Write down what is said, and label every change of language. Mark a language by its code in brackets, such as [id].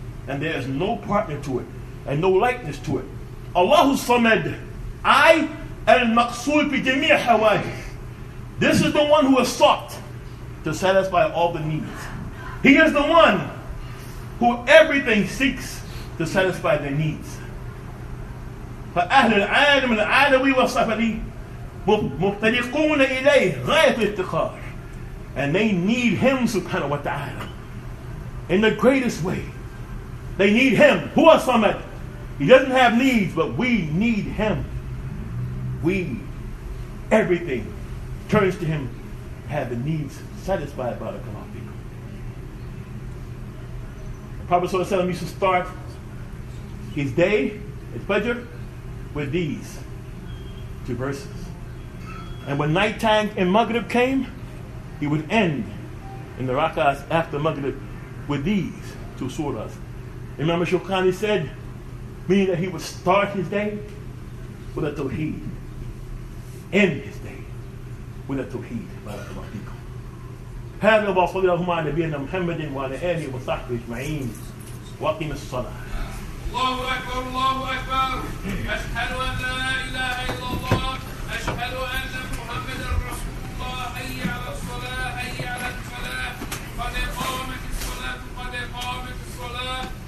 [en] And there is no partner to it, and no likeness to it. [ar] Allahu Samad, I al-Maqsood fi jami' hawajih. [en] This is the one who is sought to satisfy all the needs. He is the one who everything seeks to satisfy their needs. [ar] فأهل العالم العالوي والصفدي مفترقون إليه غاية الافتقار. [en] And they need him, subhanahu wa ta'ala, in the greatest way. They need him. [ar] Huwa Samad. [en] He doesn't have needs, but we need him. Everything turns to him, have the needs satisfied by the Quran. The Prophet ﷺ used to start his day, his Fajr, with these two verses. And when nighttime and Maghrib came, he would end in the rak'ahs after Maghrib with these two surahs. Imam Shawkani said, meaning that he would start his day with a tawheed, end his day with a tawheed. [ar] Barakallahu fikum. هذا وصلى اللهم على نبينا محمد وعلى آله وصحبه أجمعين وأقم الصلاة. الله أكبر الله أكبر. أشهد أن لا إله إلا الله. أشهد أن محمدا رسول الله. حي على الصلاة حي على الفلاح. قد قامت الصلاة قد قامت الصلاة.